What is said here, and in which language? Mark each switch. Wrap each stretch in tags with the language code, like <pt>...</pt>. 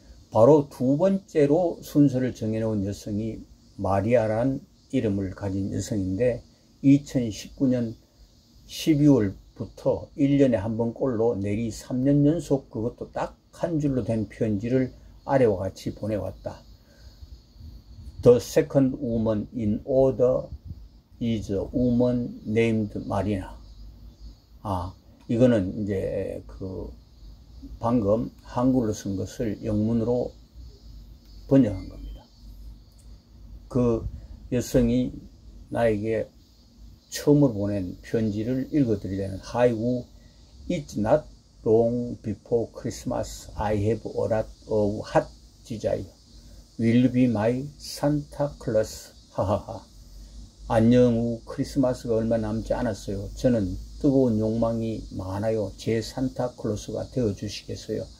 <ko>바로 두 번째로 순서를 정해놓은 여성이 마리아란 이름을 가진 여성인데 2019년 12월부터 1년에 한 번꼴로 내리 3년 연속 그것도 딱 한 줄로 된 편지를 아래와 같이 보내왔다.</ko> <en>The second woman in order is a woman named Marina.</en> <ko>이거는 이제 방금 한글로 쓴 것을 영문으로 번역한 겁니다. 그 여성이 나에게 처음으로 보낸 편지를 읽어드리려면 하이우</ko> <en>It's not long before Christmas I have a lot of hot desire. Will you be my Santa Claus? 하하하.</en> <ko>안녕 후 크리스마스가 얼마 남지 않았어요. 저는 뜨거운 욕망이 많아요. 제 산타클로스가 되어주시겠어요?</ko>